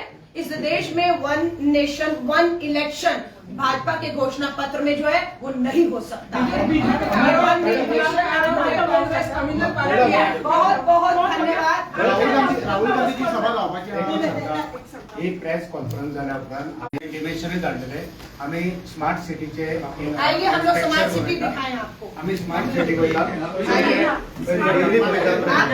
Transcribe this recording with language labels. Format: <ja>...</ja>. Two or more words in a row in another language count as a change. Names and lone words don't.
<hi>इस देश में 1 नेशन 1 इलेक्शन भाजपा के घोषणा पत्र में जो है वो नहीं हो सकता है। बहुत बहुत धन्यवाद।</hi> <kok>राहुल गांधी जी सभा लावा ही</kok> <en>press conference</en> <kok>झाल्या उपरांत आम्ही डिमेन्शनय धाडलेले आम्ही स्मार्ट सिटीचे</kok> <hi>आइए हम लोग स्मार्ट सिटी दिखाएं आपको</hi> <kok>आम्ही स्मार्ट सिटी वयता</kok> <hi>आइए।</hi>